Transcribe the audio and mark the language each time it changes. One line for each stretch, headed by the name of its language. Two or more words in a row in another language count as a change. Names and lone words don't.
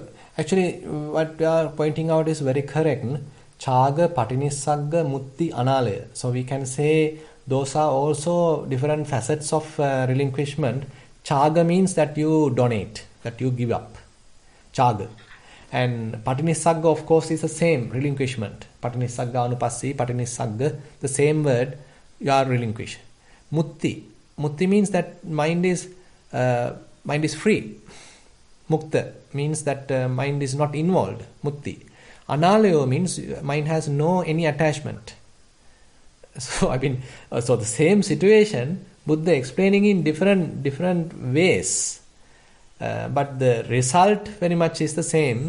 English: Actually, what we are pointing out is very correct.
Pali: Chaga, Patinissagga, Mutti, Analaya.
English: So we can say those are also different facets of relinquishment. Chaga means that you donate, that you give up. Chaga. And patinissagga, of course, is the same, relinquishment.
Pali: Patinissagga anupassi, patinissagga,
English: the same word, you are relinquished. Mutti. Mutti means that mind is free. Mukta means that mind is not involved. Mutti. Analayo means mind has no any attachment. So so the same situation, Buddha explaining in different ways, but the result very much is the same.